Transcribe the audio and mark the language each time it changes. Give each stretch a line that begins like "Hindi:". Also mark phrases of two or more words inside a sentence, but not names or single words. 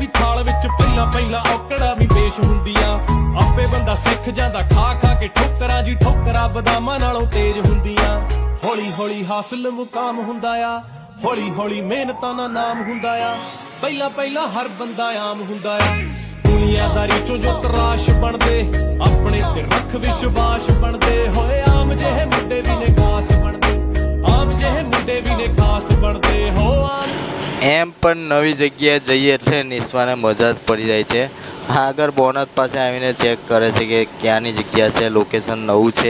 Punjabi: ਥਾਲ ਵਿੱਚ ਪਹਿਲਾਂ ਪਹਿਲਾਂ ਔਕੜਾ ਵੀ ਪੇਸ਼ ਹੁੰਦੀ ਆ ਆਪੇ ਬੰਦਾ ਸਿੱਖ ਜਾਂਦਾ ਖਾ ਖਾ ਕੇ ਠੋਕਰਾਂ ਜੀ ਠੋਕਰਾਂ ਬਦਾਮਾਂ ਨਾਲੋਂ ਤੇਜ਼ ਹੁੰਦੀਆਂ ਹੌਲੀ ਹੌਲੀ ਹਾਸਲ ਮੁਕਾਮ ਹੁੰਦਾ ਆ ਹੌਲੀ ਹੌਲੀ ਮਿਹਨਤਾਂ ਦਾ ਨਾਮ ਹੁੰਦਾ ਆ ਪਹਿਲਾਂ ਪਹਿਲਾਂ ਹਰ ਬੰਦਾ ਆਮ ਹੁੰਦਾ ਆ ਦੁਨੀਆਦਾਰੀ ਚੋਂ ਜੋ ਤਰਾਸ਼ ਬਣਦੇ ਆਪਣੇ ਤੇ ਰੱਖ ਵਿਸ਼ਵਾਸ ਬਣਦੇ ਹੋਏ ਆਮ ਜਿਹੇ ਮੁੰਡੇ ਵੀ ਨੇ ਖਾਸ ਬਣਦੇ આમ ਜਿਹੇ ਮੁੰਡੇ ਵੀ ਨੇ ખાસ ਬਣਦੇ ਹੋ આમ
Gujarati: એમ પણ નવી જગ્યાએ જઈએ એટલે નિસ્વાને મજા જ પડી જાય છે. આગળ બોનસ પાસે આવીને ચેક કરે છે કે ક્યાંની જગ્યા છે, લોકેશન નવું છે.